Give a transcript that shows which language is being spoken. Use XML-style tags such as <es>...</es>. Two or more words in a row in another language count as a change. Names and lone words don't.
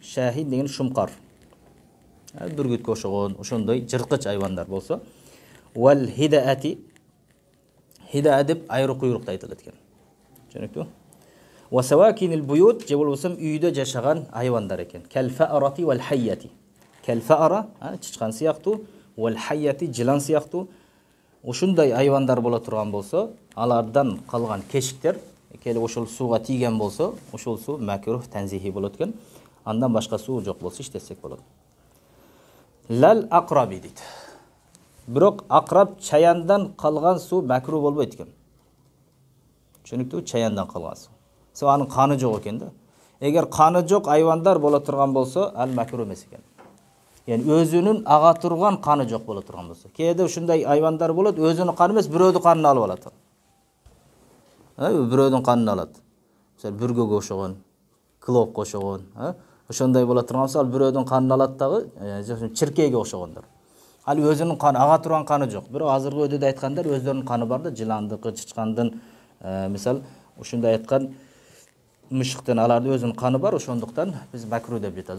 <ky>Шахин деген шумкар. Бүргүткө окшогон, ошондой жырткыч айвандар болсо.</ky> <ar>والحدأة.</ar> <ky>Хида деп айры куйрукту айтылат экен. Түшүнүктүбү?</ky> <ar>وسواكن البيوت</ar> <ky>же болбосо үйдө жашаган айвандар экен.</ky> <ar>كالفأرة والحية. كالفأرة,</ar> <ky>чычкан сыяктуу,</ky> <ar>والحية</ar> <ky>жылан сыяктуу. Ушундай айвандар боло турган болсо, алардан калган кешиктер келип ошол сууга тийген болсо, ошол суу</ky> <ar>مكروه تنزيهي</ar> <ky>болот экен. Андан башка суу жок болсо иштетсек болот.</ky> <ar>لا العقرب дейт.</ar> <ky>Бирок акраб чаяндан калган суу макруh болбойт экен. Түшүнүктүбү? Чаяндан калган суу. Себеби анын каны жок экен да. Эгер каны жок айвандар боло турган болсо, ал макруh эмес экен. Yani өзүнүн ага турган каны жок боло турган болсо. Кээде ушундай айвандар болот, өзүнүн каны эмес, бирөөдүн канын алып алат. Бирөөдүн канын алат. Мисалы бүргөгө окшогон, клопко окшогон, ошондой боло турган болсо, ал бирөөдүн канын алат дагы, чиркейге окшогондор. Ал өзүнүн каны, ага турган каны жок. Бирок азыркы өдөдө айткандар өздөрүнүн каны бар да, жыландыкы, чычкандын, мисалы ушундай айткан мышыктын алардын өзүнүн каны бар, ошондуктан биз макруh деп жатабыз.</ky>